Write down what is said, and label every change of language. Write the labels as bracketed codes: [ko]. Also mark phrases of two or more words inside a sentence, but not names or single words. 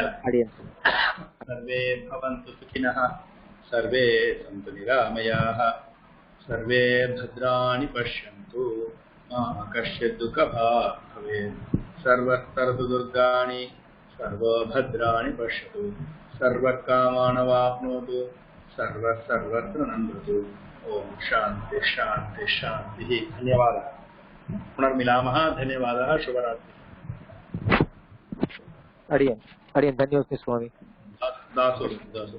[sa] सर्वे भवन्तु सुखिनः सर्वे सन्तु निरामयाः सर्वे भद्राणि पश्यन्तु मा कश्चित् दुःखभाग् भवेत् सर्वस्तरतु दुर्गाणि सर्वो भद्राणि पश्यतु, सर्वकामानवाप्नोतु, सर्वत्र नन्दतु। ओम शांति शांति शांति। धन्यवादः। पुनर्मिलामः। धन्यवादः। शुभरात्रि। [ta] அடியேன் தன்யவாத ஸ்வாமி। दासो